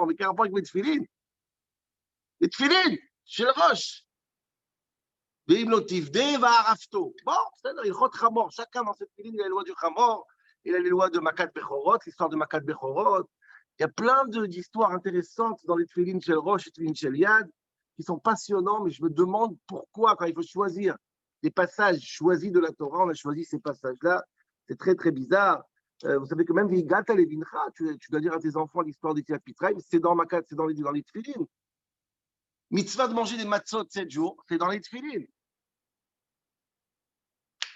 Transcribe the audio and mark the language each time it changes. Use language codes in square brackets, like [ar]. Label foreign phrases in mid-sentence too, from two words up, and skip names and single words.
[fr] Mais quel rapport avec mes tefillin? Les tefillin, chez le Roche. Bon, il chot Chamor. Chacun dans cette tefillin, il a les lois du Chamor. Il a les lois de [he] מכת בכורות, [fr] l'histoire de [he] מכת בכורות. [fr] Il y a plein d'histoires intéressantes dans les [he] תפילין של ראש [fr] et [he] תפילין של יד [fr] qui sont passionnants, mais je me demande pourquoi, quand il faut choisir des passages choisis de la Torah, on a choisi ces passages-là. C'est très, très bizarre. Vous savez que même [he] והגדת לבנך, [fr] tu dois dire à tes enfants l'histoire des [he] יציאת מצרים, [fr] c'est dans Makat, c'est dans les tefillin. Mitzvah de manger des matzot 7 jours, c'est dans les tefillin.